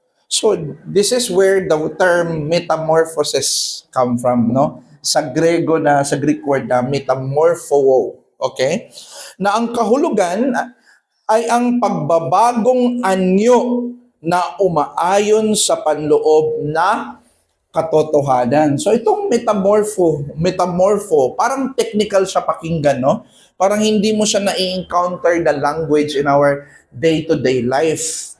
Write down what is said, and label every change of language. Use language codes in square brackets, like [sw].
[en] So, this is where the term metamorphosis come from, no? [tl] Sa Greek word na metamorpho, okay? Na ang kahulugan ay ang pagbabagong anyo na umaayon sa panloob na katotohanan. So itong metamorpho, parang technical siya pakinggan, no? Parang hindi mo siya na-encounter [en] the language in our day-to-day life.